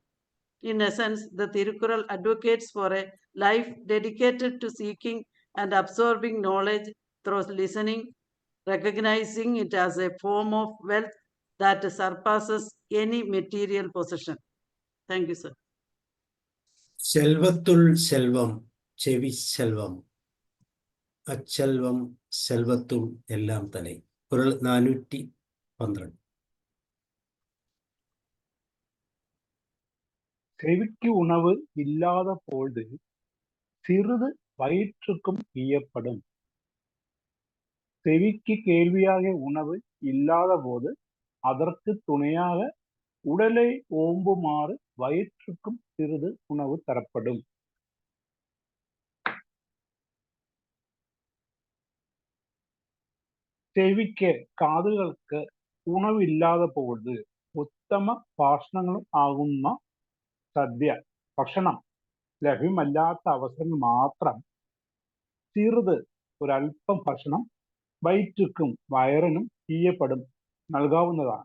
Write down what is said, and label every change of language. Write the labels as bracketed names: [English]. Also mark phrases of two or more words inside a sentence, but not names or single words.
[English] In essence, the Thirukural advocates for a life dedicated to seeking and absorbing knowledge through listening, recognizing it as a form of wealth that surpasses any material possession. Thank you, sir. [Tamil] செல்வத்துள் செல்வம் செவி செல்வம் அச்செல்வம் செல்வத்துள் எல்லாம் தலை. குறள் 412. செவிக்கு உணவு இல்லாத பொழுது சிறிது வயிற்றுக்கும் ஈயப்படும். செவிக்கு கேள்வியாக உணவு இல்லாத போது அதற்கு துணையாக உடலை ஓம்புமாறு வயிற்றுக்கும் சிறிது உணவு தரப்படும். [Malayalam] ചെവിക്ക് കാതുകൾക്ക് [Tamil] உணவில்லாத பொழுது [Malayalam] ഉത്തമ ഭാഷണങ്ങളും ആകുന്ന സദ്യ ഭക്ഷണം ലഭ്യമല്ലാത്ത അവസരങ്ങൾ മാത്രം ചെറുത് ഒരല്പം ഭക്ഷണം വയറ്റുക്കും വയറിനും ചെയ്യപ്പെടും നൽകാവുന്നതാണ്.